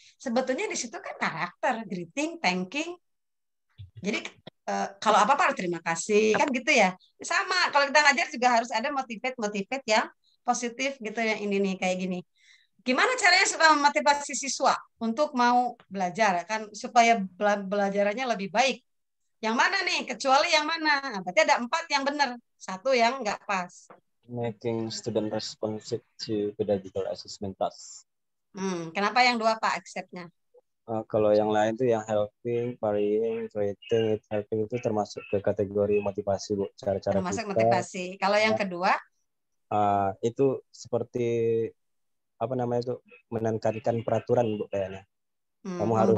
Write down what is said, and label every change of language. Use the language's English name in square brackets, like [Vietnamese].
[Indonesian] Sebetulnya di situ kan karakter, greeting, thanking. Jadi kalau apa-apa harus terima kasih, kan gitu ya. Sama, kalau kita ngajar juga harus ada motivate yang positif gitu, yang ini nih, kayak gini. Gimana caranya supaya memotivasi siswa untuk mau belajar, kan supaya belajarannya lebih baik? Yang mana nih? Kecuali yang mana? Nah, berarti ada 4 yang benar, 1 yang nggak pas. [English] Making student responsive to pedagogical assessment task. [Indonesian] Kenapa yang 2 Pak accept-nya? Kalau yang lain tuh yang helping, varying, creating, helping itu termasuk ke kategori motivasi, Bu. Cara-cara termasuk motivasi. Kalau yang kedua? Itu seperti apa namanya itu, menekankan peraturan, Bu, kayaknya. Kamu harus